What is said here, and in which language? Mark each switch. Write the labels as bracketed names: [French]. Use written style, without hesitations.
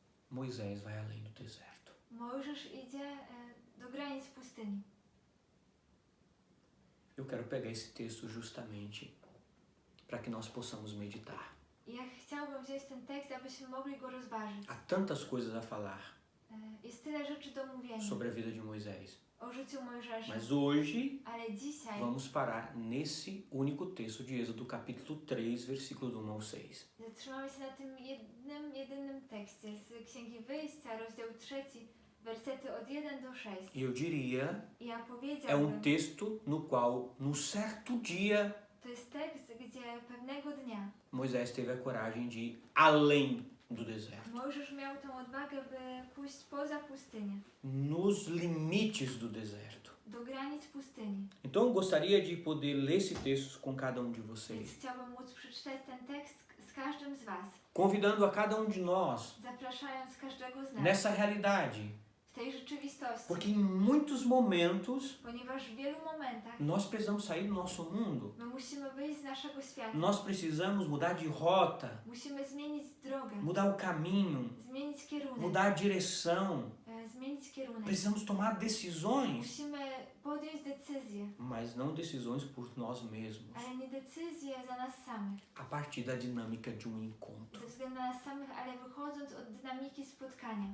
[Portuguese] Moisés vai além do deserto. [Polish] Mojżesz idzie do granic pustyni. [Portuguese] Eu quero pegar esse texto justamente para que nós possamos meditar. [Polish] I ja chciałbym wziąć ten tekst, abyśmy mogli go rozważyć. [Portuguese] Há tantas coisas a falar [Polish] Jest tyle rzeczy do mówienia [Portuguese] sobre a vida de Moisés, [Polish] o życiu Mojżesza. [Portuguese] mas hoje [Polish] Ale dzisiaj [Portuguese] vamos parar nesse único texto de Êxodo, capítulo 3, versículo 1 ao 6. [Polish] zatrzymamy się na tym jedynym tekście z Księgi Wyjścia, rozdział 3, wersety od 1 do 6. [Portuguese] E eu diria, [Polish] I ja é powiedziałbym, [Portuguese] texto no qual, num certo dia, [Polish] to jest tekst, gdzie pewnego dnia [Portuguese] Moisés teve a coragem de ir além do deserto, [Polish] Mojżesz miał tą odwagę, by pójść poza pustynię, [Portuguese] nos limites do deserto. [Polish] do granic pustyni. [Portuguese] Então eu gostaria de poder ler esse texto com cada de [Polish] Więc [Portuguese] vocês, [Polish] chciałbym móc przeczytać ten tekst z każdym z Was, [Portuguese] convidando a cada de nós [Polish] zapraszając każdego z nas [Portuguese] nessa realidade, [Polish] w tej rzeczywistości. [Portuguese] porque em muitos momentos [Polish] Ponieważ w wielu momentach [Portuguese] nós precisamos sair do nosso mundo, [Polish] my musimy wyjść z naszego świata. [Portuguese] nós precisamos mudar de rota, [Polish] Musimy zmienić drogę, [Portuguese] mudar o caminho, [Polish] zmienić kierunek, [Portuguese] mudar a direção, [Polish] zmienić kierunek. [Portuguese] precisamos tomar decisões, [Polish] Musimy podjąć decyzję, [Portuguese] mas não decisões por nós mesmos, [Polish] ale nie decyzję za nas samych, [Portuguese] a partir da dinâmica de encontro. [Polish] ze względu na nas samych, ale wychodząc od dynamiki spotkania.